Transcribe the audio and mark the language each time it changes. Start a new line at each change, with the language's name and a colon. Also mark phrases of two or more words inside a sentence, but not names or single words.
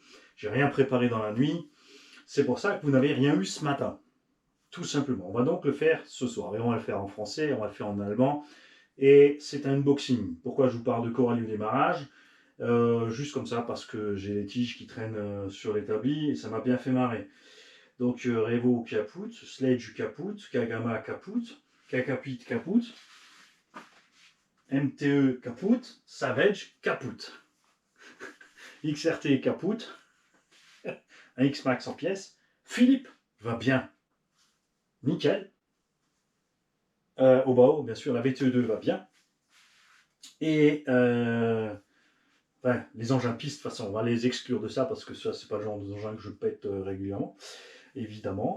French: J'ai rien préparé dans la nuit. C'est pour ça que vous n'avez rien eu ce matin. Tout simplement. On va donc le faire ce soir. Et on va le faire en français, on va le faire en allemand. Et c'est un unboxing. Pourquoi je vous parle de Coralie au démarrage? Juste comme ça, parce que j'ai les tiges qui traînent sur l'établi et ça m'a bien fait marrer. Donc Revo caput, Sledge caput, Kagama caput, Kakapit caput, MTE caput, Savage caput. XRT caput, un X-Max en pièces. Philippe va bien. Nickel. Au bas, bien sûr, la VTE2 va bien. Et les engins piste, de toute façon, on va les exclure de ça parce que ça, c'est pas le genre d'engin que je pète régulièrement, évidemment.